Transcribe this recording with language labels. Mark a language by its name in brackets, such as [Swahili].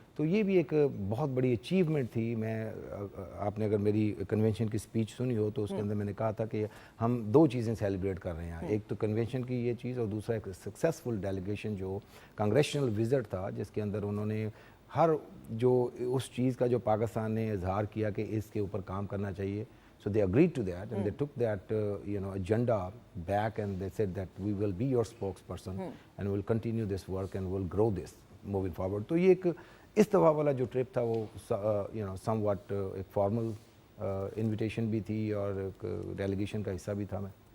[Urdu] تو یہ بھی ایک بہت بڑی اچیومنٹ تھی. میں آپ نے اگر میری کنونشن کی اسپیچ سنی ہو تو اس کے اندر میں نے کہا تھا کہ ہم 2 چیزیں سیلیبریٹ کر رہے ہیں. ایک تو کنونشن کی یہ چیز, اور دوسرا ایک سکسیزفل ڈیلیگیشن جو کانگریشنل وزٹ تھا, جس کے اندر انہوں نے ہر جو اس چیز کا جو پاکستان نے اظہار کیا کہ اس کے اوپر کام کرنا چاہیے. [English] So they agreed to that, and they took that agenda back, and they said that we will be your spokesperson, and we'll continue this work, and we'll grow this moving forward. [Urdu] تو یہ ایک اس دفعہ والا جو trip تھا وہ somewhat ایک formal invitation بھی تھی, اور ایک ڈیلیگیشن کا حصہ بھی تھا میں.